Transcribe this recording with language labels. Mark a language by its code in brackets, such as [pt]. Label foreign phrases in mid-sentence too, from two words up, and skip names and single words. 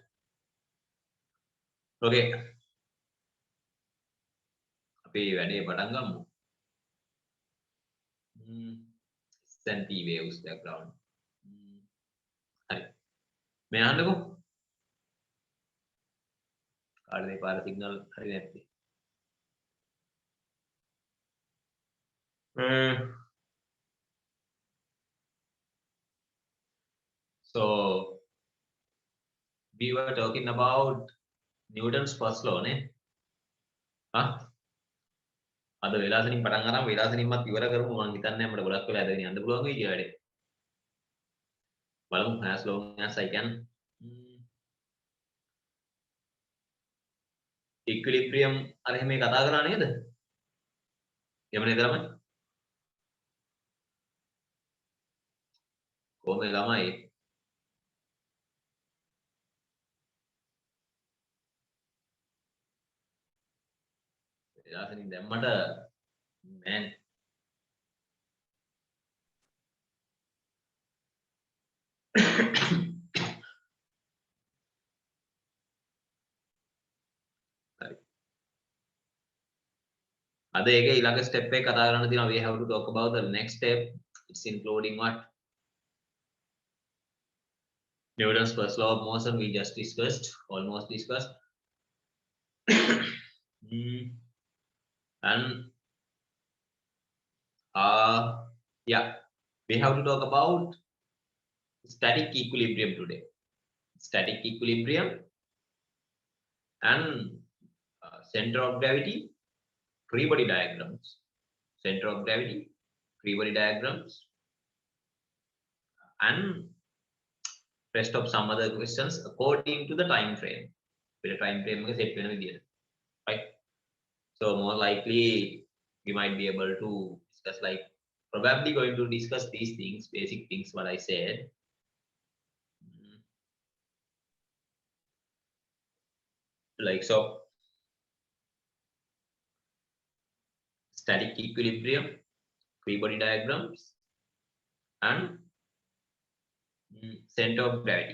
[si] ඕකේ. අපි වැඩේ පටන් ගමු. SNP waves background. හරි. මේ අහන්නකෝ. කාටද මේ පාර සිග්නල් හරි නැත්තේ? [en] So we were talking about Newton's first law නේ. [si] අද වේලාසනින් පටන් අරන් වේලාසනින්මත් ඉවර කරමු මම හිතන්නේ අපිට ගොඩක් වෙලා ඇදගෙන යන්න පුළුවන් වෙයි කියලා වැඩේ. බලමු [en] as long as I can. [si] equilibrium අර එහෙම කතා කරා නේද? එහෙම නේද ළමයි? කොහොමද ළමයි? වේලාසනින් දැම්මට man අද ඒකේ ඊළඟ ස්ටෙප් එක කතා කරන්න තියෙනවා [en] we have to talk about the next step. It's including what? Newton's first law of motion we just discussed, almost discussed. And yeah, we have to talk about static equilibrium today. Static equilibrium and center of gravity, free body diagrams. Center of gravity, free body diagrams, and rest of some other questions according to the time frame. With the time frame [si] එක set වෙන විදියට. [en] Right? So more likely we might be able to discuss like probably going to discuss these things, basic things what I said. Like so static equilibrium, free body diagrams, and center of gravity.